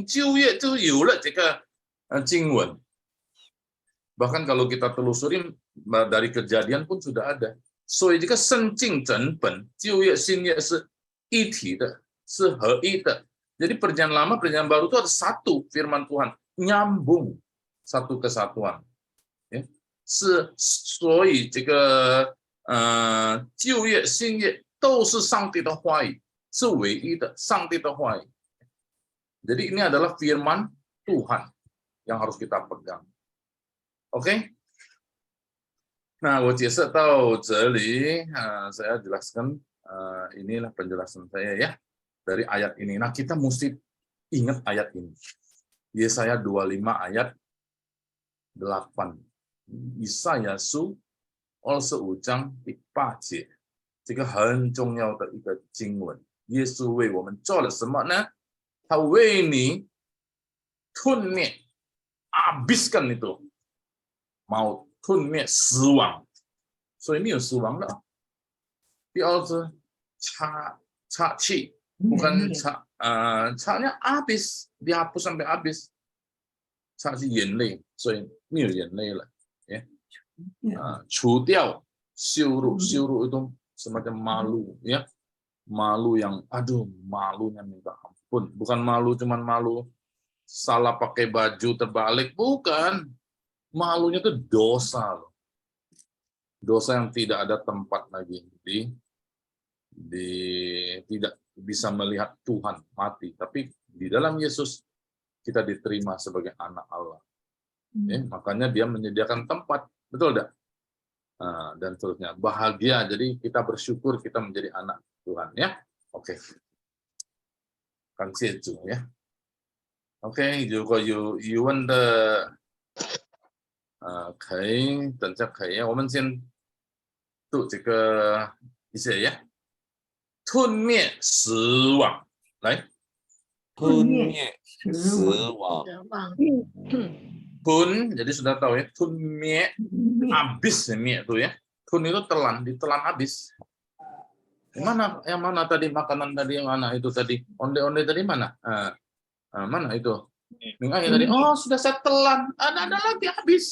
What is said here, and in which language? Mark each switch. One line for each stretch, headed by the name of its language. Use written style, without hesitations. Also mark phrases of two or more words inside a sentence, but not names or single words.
Indonesian: Bahkan kalau kita telusuri dari kejadian pun sudah ada. Jika jadi perjanjian lama, perjanjian baru itu ada satu firman Tuhan, nyambung satu kesatuan. Ya.
Chinese: 所以这个旧约新约都是上帝的话语，是唯一的上帝的话语。
Indonesian: Jadi ini adalah firman Tuhan yang harus kita pegang. Oke? Nah,
Chinese: 我解释到这里,
Indonesian: saya jelaskan, inilah penjelasan saya ya dari ayat ini. Nah, kita mesti ingat ayat ini. Yesaya 25 ayat 8.
Chinese: 以赛亚书25章第8节，这个很重要的一个经文。耶稣为我们做了什么呢？他为你吞灭
Indonesian: habiskan itu mau
Chinese: 吞灭死亡，所以没有死亡了。第二次擦去
Indonesian: bukan擦nya habis, dihapus sampai habis.
Chinese: 擦去眼泪，所以没有眼泪了，ya. 除掉羞辱，羞辱
Indonesian: itu semacam malu, ya. Malu yang aduh, malunya minta ampun, bukan malu cuman malu salah pakai baju terbalik, bukan. Malunya itu dosa loh. Dosa yang tidak ada tempat lagi tidak bisa melihat Tuhan mati, tapi di dalam Yesus kita diterima sebagai anak Allah. Makanya dia menyediakan tempat, betul enggak? Dan seterusnya. Bahagia, jadi kita bersyukur kita menjadi anak Tuhan ya. Oke.
Chinese: 感谢主 ya. OK， 如果有疑问的，可以等下可以，我们先读这个一些呀，吞灭死亡，来，吞灭死亡，
Indonesian: Tun, jadi sudah tahu ya, tun mie, habis ya mie itu ya. Tun itu telan, ditelan habis. Yang mana tadi makanan tadi, yang mana itu tadi? Onde-onde tadi mana? Mana itu? Minggu tadi, oh sudah saya telan, ada lagi habis.